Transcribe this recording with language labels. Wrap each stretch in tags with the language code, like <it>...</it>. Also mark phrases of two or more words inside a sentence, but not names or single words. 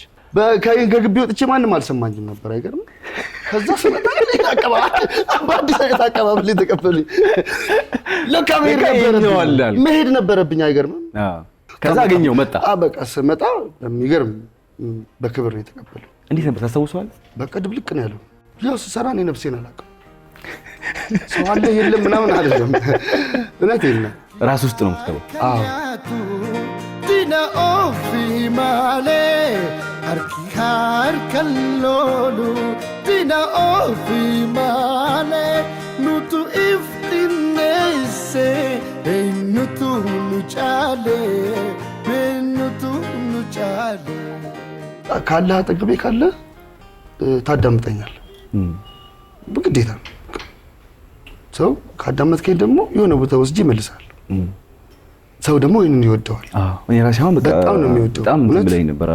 <am>ከግቢ ወጥቼ ማንም አልሰማኝም ነበር። አይገርም? ከዛ ስመጣ በአዲስ አይነት አቀባበል ተቀበሉኝ። ለካ መሄድ ነበረብኝ። አይገርምም? ከዛ አገኘው መጣ። በቃ ስመጣ በሚገርም በክብር ነው የተቀበለው። እንዴት ነበር ታስታውሰዋለህ? በቃ ድብልቅ ነው ያለው። ያው ስሰራ እኔ ነፍሴን አላውቅም። ሰው አለ የለም ምናምን አይደለም። እውነቴን ነው። ራስ ውስጥ ነው የምትገባው። አዎ</am> <om>ዲና ኦፊ ማሌ አርኪካር ከሎሉ ዲና ኦፊ ማሌ ኑቱ ኢፍቲኔሴ ኑቱ ኑጫሌ ኑቱ ኑጫሌ</om> <am>ካለ አጠገቤ ካለ ታዳምጠኛል። በግዴታ ሰው ካዳመጥከኝ ደግሞ የሆነ ቦታ ወስጄ ይመልሳል። ሰው ደግሞ ይሄንን ይወደዋል። እኔ ራሴ አሁን በጣም ነው የሚወደው። በጣም ብለኝ ነበር።</am>